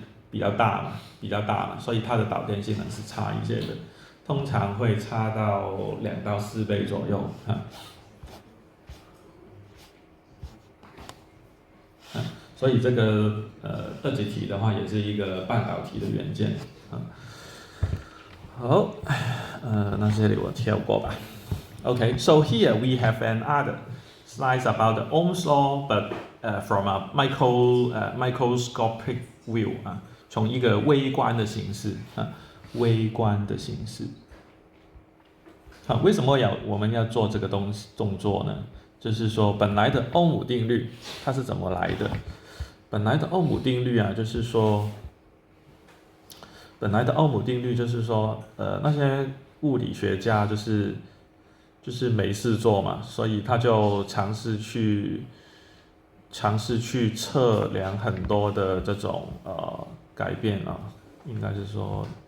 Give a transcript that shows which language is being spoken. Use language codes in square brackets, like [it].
[zh] 比较大嘛，所以它的导电性能是差一些的，通常会差到2到4倍左右所以这个二极体的话，也是一个半导体的元件好，那这里我跳过吧。 [en] Okay, so here we have another slides about the Ohm's law, but from a microscopic view [zh] 从一个微观的形式为什么我们要做这个动作呢？就是说本来的欧姆定律它是怎么来的？本来的欧姆定律就是说，那些物理学家就是没事做嘛，所以他就尝试去测量很多的这种改变应该是说